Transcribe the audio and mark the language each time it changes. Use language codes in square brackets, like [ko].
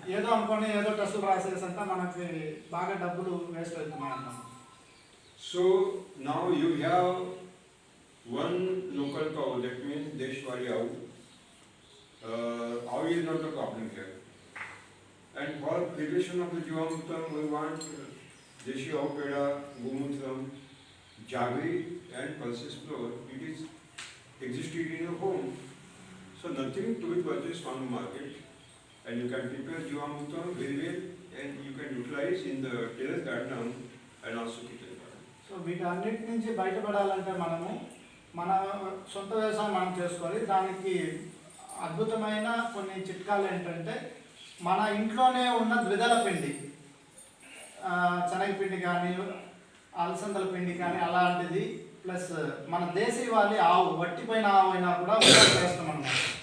[te] ఏదో అనుకోని ఏదో టెస్టులు రాసేసంతా మనకి బాగా డబ్బులు వేస్ట్ అవుతున్నాయి అన్నమాట. [en] So now you have one local cow, that means Deshwari cow. Cow is not the problem here. And for prevention of the Jivamrutam, we want [te] Deshi Avu Peda, [en] Gomutram, Jaggery and pulses flour, it is existed in your home. So nothing to be purchased on the market, and you can prepare Jivamrutam very well, and you can utilize in the terrace garden and also kitchen garden. [te] So వీటన్నిటి నుంచి బయటపడాలంటే మనము మన సొంత వ్యవసాయం మనం చేసుకోవాలి. దానికి అద్భుతమైన కొన్ని చిట్కాలు ఏంటంటే మన ఇంట్లోనే ఉన్న ద్విదళ పిండి, శనగపిండి కానీ అలసందల పిండి కానీ అలాంటిది, ప్లస్ మన దేశీవాలి ఆవు, వట్టిపోయిన ఆవు అయినా కూడా వేస్తాం అన్నమాట.